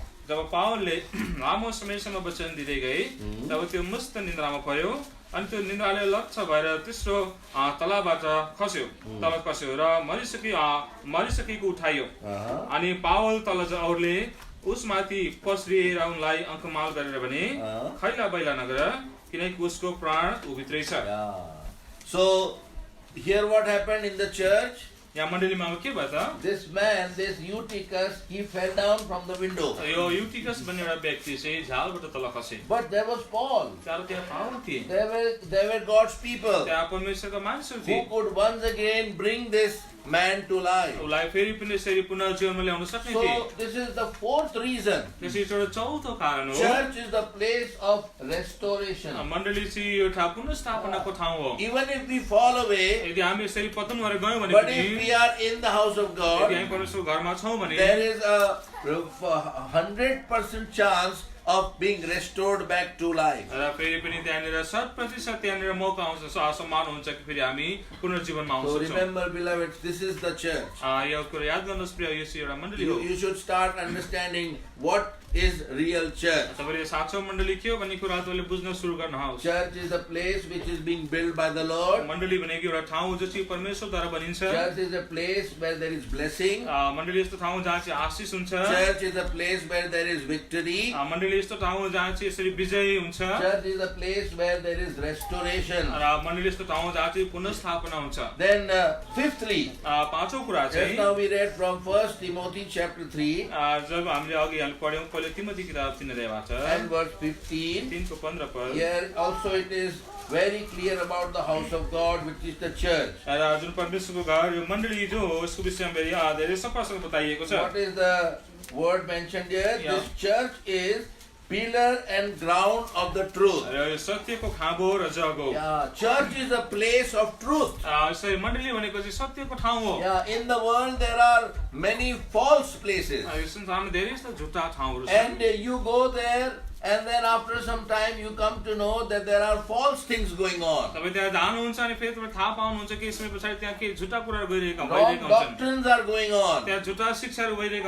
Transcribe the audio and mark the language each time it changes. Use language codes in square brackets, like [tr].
[ne] जब पावलले लामो समयसम्म वचन दिँदै गए तब त्यो मस्त निन्द्रामा पर्यो अनि त्यो निन्द्राले लक्ष्य भएर तेस्रो तलाबाट खस्यो र मरिसकेको उठाइयो। अनि पावल तल औरले उसमाथि पस्रिएर उनलाई अङ्कमाल गरेर भने खैला बैला नगर किनकि उसको प्राण भित्रै छ। [en] So here what happened in the church? [ne] यहाँ मण्डलीमा अब के भयो त [en] This man, this Eutychus, he fell down from the window. [ne] यो युटिकस भन्ने एउटा व्यक्ति चाहिँ झालबाट तल खसे [en] But there was Paul. [ne] तर त्यहाँ पावल थिए [en] There were God's people [ne] त्यहाँ परमेश्वरका मानिसहरू [en] who [ne] थिए [en] could once again bring this man to life. [ne] उसलाई फेरि पनि यसरी पुनर्जीवनमा ल्याउन सक्ने थिए [en] So this is the fourth reason. [ne] त्यसै एउटा चौथो कारण हो [en] Church is the place of restoration. [ne] मण्डली चाहिँ एउटा पुनर्स्थापनाको ठाउँ हो [en] Even if we fall away, [ne] यदि हामी यसरी पतन भएर गयौँ भने [en] but [ne] पनि [en] if we are in the house of [ne] यदि [en] God, [ne] हामी परमेश्वरको घरमा छौँ भने [en] there is a 100% chance of being restored back to life. [ne] र फेरि पनि त्यहाँनिर 100% त्यहाँनिर मौका आउँछ सम्मान हुन्छ कि फेरि हामी पुनर्जीवनमा आउन [en] So [ne] सक्छौँ [en] remember, beloved, this is the church. [ne] यो कुरा याद गर्नुहोस् प्रिय यो चाहिँ एउटा मण्डली हो [en] You should start understanding what is real church. [ne] तपाईले साँचो मण्डली के हो भन्ने कुरा तपाईले बुझ्न सुरु गर्नुहोस् [en] Church is a place which is being built by the Lord. [ne] मण्डली भनेको एउटा ठाउँ हो जो चाहिँ परमेश्वरद्वारा बनिन्छ [en] Church is a place where there is blessing. [ne] मण्डली यस्तो ठाउँ जहाँ चाहिँ आशीष हुन्छ [en] Church is a place where there is victory. [ne] मण्डली यस्तो ठाउँ हो जहाँ चाहिँ यसरी विजय हुन्छ [en] Church is a place where there is restoration. [ne] र मण्डली यस्तो ठाउँ हो जहाँ चाहिँ पुनर्स्थापना हुन्छ [en] Then fifthly, [ne] पाँचौं कुरा [en] just [ne] चाहिँ [en] now we read from 1 Timothy chapter 3 [ne] जब हामीले अघि हामी पढ्यौं पहिले तिमोथी किताब 3 अध्यायबाट [en] and verse 15. [ne] 3 को 15 पद [en] Here also it is very clear about the house of God, which is the church. [ne] र जुन परमेश्वरको घर यो मण्डली जो हो यसको विषयमा धेरै सफासँग बताइएको छ [en] What is the word mentioned here? Yeah. This church is pillar and ground of the truth. [ne] र यो सत्यको खाँबो र जग हो [en] Yeah, church is a place of truth. [ne] यसरी मण्डली भनेको चाहिँ सत्यको ठाउँ हो [en] Yeah, in the world there are many false places. [ne] यो संसारमा धेरै यस्ता झुटा ठाउँहरू छन् [en] And you go there, and then after some time you come to know that there are false things going on. [ne] तपाई त्यहाँ जानुहुन्छ अनि फेरि तपाईले थाहा पाउनुहुन्छ कि यसमै पछाडी त्यहाँ के झुटा कुराहरू भइरहेका [en] Wrong [ne] हुन्छन् [en] doctrines are going on. [ne] त्यहाँ झुटा शिक्षाहरू भइरहेका